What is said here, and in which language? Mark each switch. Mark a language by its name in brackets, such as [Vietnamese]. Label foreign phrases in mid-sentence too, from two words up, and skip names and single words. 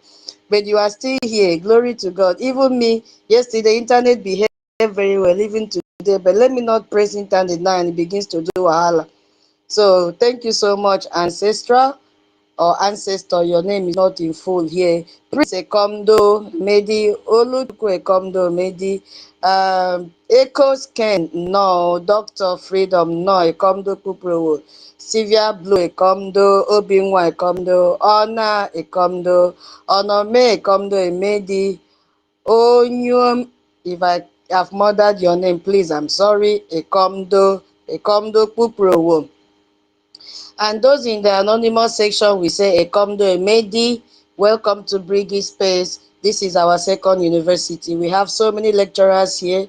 [English] But you are still here. Glory to God. Even me, yesterday, internet behaved very well, even today. But let me not praise internet now and it begins to do wahala. So thank you so much, Ancestral or Ancestor. Your name is not in full here. Prince Ekomdo, Medi, Oluchukwu Ekomdo, Medi, Echoes Ken, no, Dr. Freedom, no, Ekomdo Kuprowo, Sylvia Blue Ekomdo, Obinwa Ekomdo, Ona Ekomdo, Onome Ekomdo, Emedi, Onyum, if I have murdered your name, please, I'm sorry, Ekomdo Kuprowo. And those in the anonymous section, we say [Anaang] Ekomdo Emedi, [English] welcome to BRGIE Space. This is our second university. We have so many lecturers here.